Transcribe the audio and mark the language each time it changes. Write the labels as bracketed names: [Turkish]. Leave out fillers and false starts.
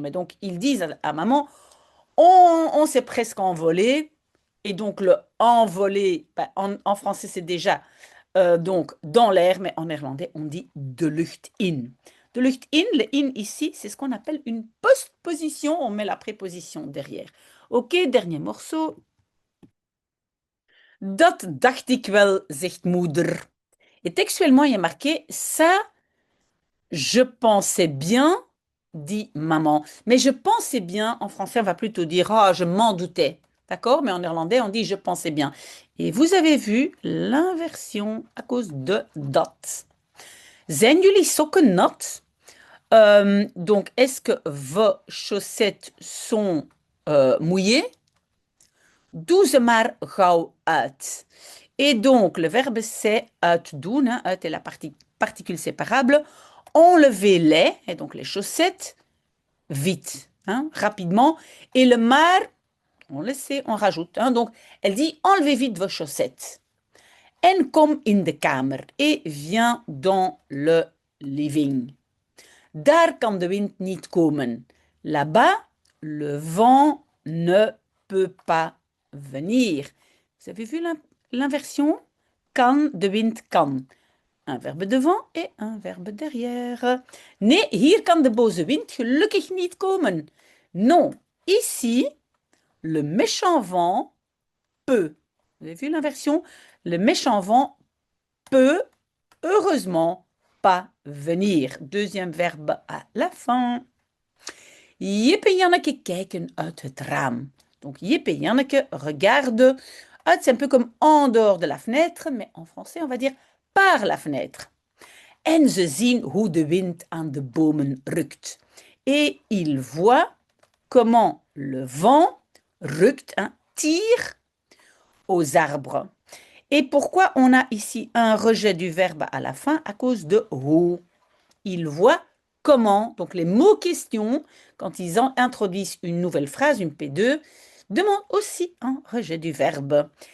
[French] Mais donc, ils disent à maman, on s'est presque envolé. Et donc, le envolé, en français, c'est déjà donc dans l'air, mais en néerlandais, on dit [Dutch] de lucht in. De lucht in, [French] le in ici, c'est ce qu'on appelle une postposition. On met la préposition derrière. Ok, dernier morceau. [Dutch] Dat dacht ik wel, zegt moeder. [French] Et textuellement, il y a marqué ça, je pensais bien, dit maman. Mais je pensais bien, en français, on va plutôt dire ah, je m'en doutais. D'accord? Mais en néerlandais, on dit je pensais bien. Et vous avez vu l'inversion à cause de dat. [Dutch] Zijn jullie sokken nat? [French] Donc, est-ce que vos chaussettes sont mouillées? [Dutch] Doe ze maar gauw uit. [French] Et donc, le verbe c'est uitdoen, hein, uit est la particule séparable. Enlevez-les, et donc les chaussettes, vite, hein, rapidement. Et le maar, on le sait, on rajoute. Hein, donc, elle dit enlevez vite vos chaussettes. [Dutch] En kom in de kamer. [French] Et viens dans le living. [Dutch] Daar kan de wind niet komen. [French] Là-bas, le vent ne peut pas venir. Vous avez vu l'inversion? [Dutch] Kan, de wind kan. [French] Un verbe devant et un verbe derrière. [Dutch] Nee, hier kan de boze wind gelukkig niet komen. [French] Non, ici, le méchant vent peut. Vous avez vu l'inversion? Le méchant vent peut, heureusement, pas venir. Deuxième verbe à la fin. [Dutch] Jip en Janneke kijken uit het raam. [French] Donc Jip et Janneke regardent. C'est un peu comme en dehors de la fenêtre, mais en français, on va dire par la fenêtre. [Dutch] En ze zien hoe de wind aan de bomen rukt. [French] Et ils voient comment le vent rukt, hein, tire aux arbres. Et pourquoi on a ici un rejet du verbe à la fin? À cause de hoe. Ils voient comment. Donc les mots questions, quand ils introduisent une nouvelle phrase, une P2, demandent aussi un rejet du verbe.